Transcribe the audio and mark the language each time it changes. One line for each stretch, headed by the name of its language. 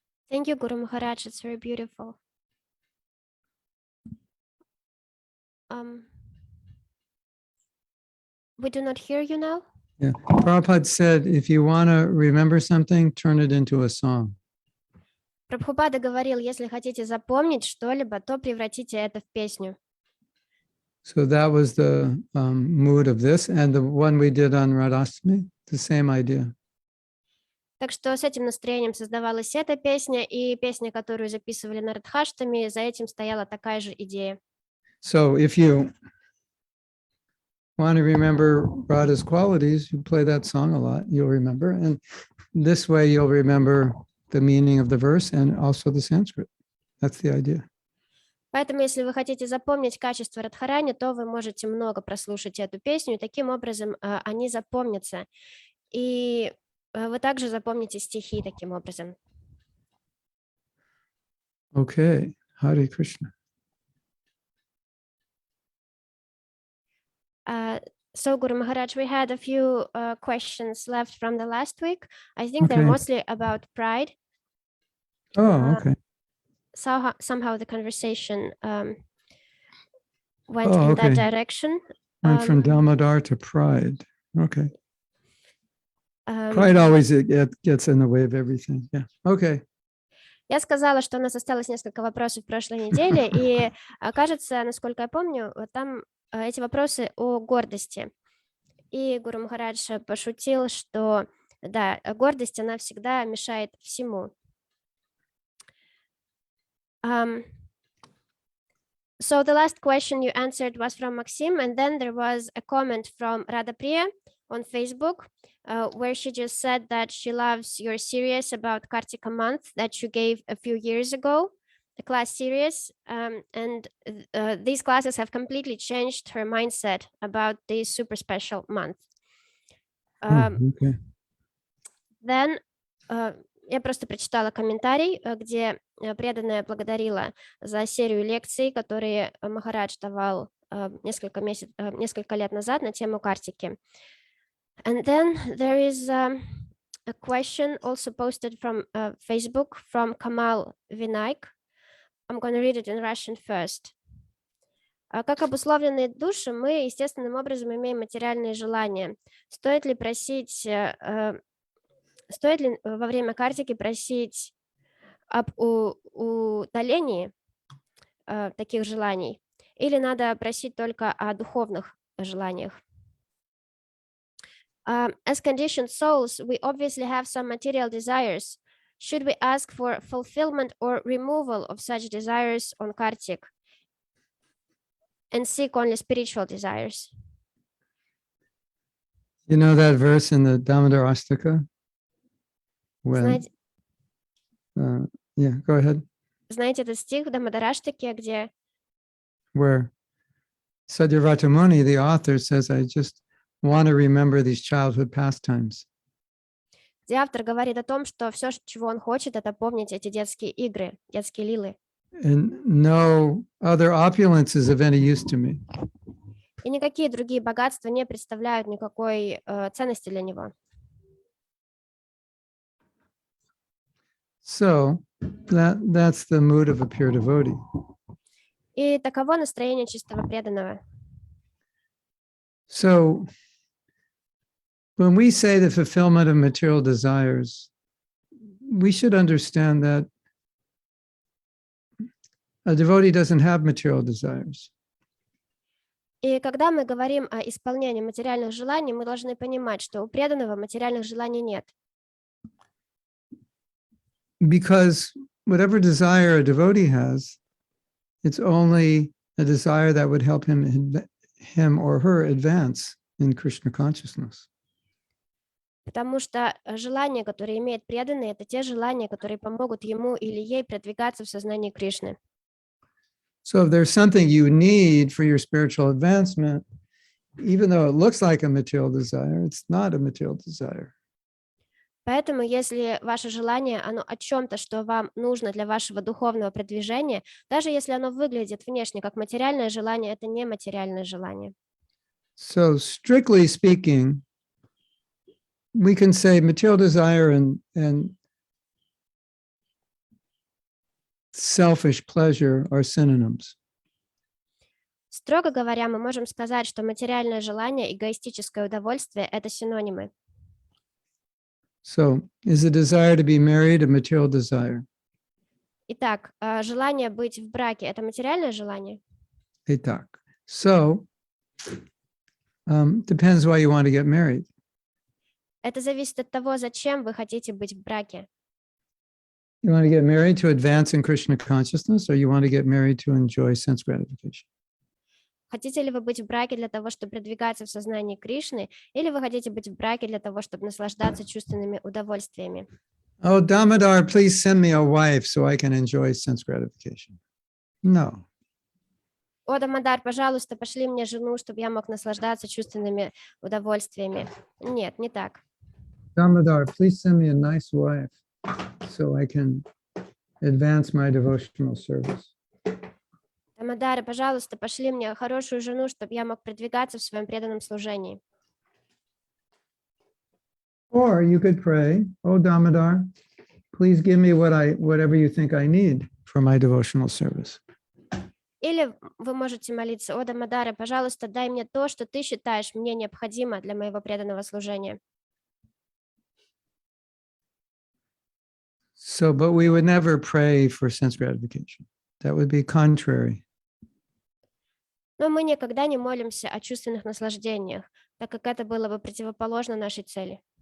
English: Thank you, Guru Maharaj. It's very beautiful. We do not hear you now. Yeah. Prabhupada said, if you want to remember something, turn it into a song.
Russian: Прабхупада говорил, если хотите запомнить что-либо, то превратите это в песню.
English: So that was the mood of this. And the one we did on Radhastami, the same idea.
Russian: Так что с этим настроением создавалась эта песня, и песня, которую записывали на Радхаштами, за этим стояла такая же идея.
English: So if you want to remember Radha's qualities, you play that song a lot, you'll remember. And this way you'll remember the meaning of the verse and also the Sanskrit. That's the idea.
Russian: Поэтому, если вы хотите запомнить качество Радхарани, то вы можете много прослушать эту песню, и таким образом они запомнятся. И вы также запомните стихи таким образом.
English: Okay, Hare Krishna. So, Guru Maharaj, we had a few questions left from the last week. I think they're Okay. mostly about pride. Oh, okay. Somehow the conversation went Oh, in that okay. direction. Went from Damodar to pride. Okay. Um, Pride always gets in the way of everything. Yeah. Okay.
Russian: Я сказала, что у нас осталось несколько вопросов в прошлой неделе, и кажется, насколько я помню, вот там эти вопросы о гордости. И Гуру Махарадж пошутил, что да, гордость, она всегда мешает всему.
English: So the last question you answered was from Maxim, and then there was a comment from Radha Priya on Facebook, where she just said that she loves your series about Kartika month that you gave a few years ago, the class series, and these classes have completely changed her mindset about this super special month. Okay. Then
Russian: я просто прочитала комментарий, где преданная благодарила за серию лекций, которые Махарадж давал несколько лет назад на тему Картики.
English: And then there is a question also posted from Facebook from Kamal Vinaik. I'm going to read it in Russian first.
Russian: Как обусловленные души, мы естественным образом имеем материальные желания. Стоит ли во время картики просить об удалении таких желаний, или надо просить только о духовных желаниях?
English: As conditioned souls, we obviously have some material desires. Should we ask for fulfillment or removal of such desires on Kartik and seek only spiritual desires? You know that verse in the Damodar Astaka? When, yeah, go ahead.
Russian: Знаете этот стих в Дамодараштаке, где
English: Where Satyavrat Muni, the author, says, I just want to remember these childhood pastimes.
Russian: где автор говорит о том, что все, чего он хочет, это помнить эти детские игры, детские лилы.
English: And no other opulences of any use to me.
Russian: И никакие другие богатства не представляют никакой ценности для него.
English: So that's the mood of a pure devotee.
Russian: И таково настроение чистого преданного.
English: So when we say the fulfillment of material desires, we should understand that a devotee doesn't have material desires.
Russian: И когда мы говорим о исполнении материальных желаний, мы должны понимать, что у преданного материальных желаний нет.
English: because whatever desire a devotee has, it's only a desire that would help him or her advance in Krishna consciousness.
Russian: Потому что желания, которые имеет преданный, это те желания, которые помогут ему или ей продвигаться в сознании Кришны.
English: So if there's something you need for your spiritual advancement, even though it looks like a material desire, it's not a material desire.
Russian: Поэтому, если ваше желание, оно о чем-то, что вам нужно для вашего духовного продвижения, даже если оно выглядит внешне как материальное желание, это не материальное желание.
English: So strictly speaking, we can say material desire and selfish pleasure are synonyms.
Russian: Строго говоря, мы можем сказать, что материальное желание и эгоистическое удовольствие – это синонимы.
English: So is the desire to be married a material desire?
Russian: Итак, желание быть в браке – это материальное желание? Итак.
English: So depends why you want to get married.
Russian: Это зависит от того, зачем вы хотите быть в браке.
English: You want to get married to advance in Krishna consciousness, or you want to get married to enjoy sense gratification?
Russian: Хотите ли вы быть в браке для того, чтобы продвигаться в сознании Кришны, или вы хотите быть в браке для того, чтобы наслаждаться чувственными удовольствиями?
English: Oh, Damodar, please send me a wife so I can enjoy sense gratification. No.
Russian: О, Дамодар, пожалуйста, пошли мне жену, чтобы я мог наслаждаться чувственными удовольствиями. Нет, не так.
English: Damodar, please send me a nice wife so I can advance my devotional service.
Russian: Дамодар, пожалуйста, пошли мне хорошую жену, чтобы я мог продвигаться в своем преданном служении.
English: Or you could pray, oh Damodar, please give me whatever you think I need for my devotional service.
Russian: Или вы можете молиться: о, Дамодара, пожалуйста, дай мне то, что ты считаешь мне необходимо для моего преданного служения.
English: So, but we would never pray for sense gratification. That would be contrary.
Russian: Но мы никогда не молимся о чувственных наслаждениях, так как это было бы противоположно нашей цели.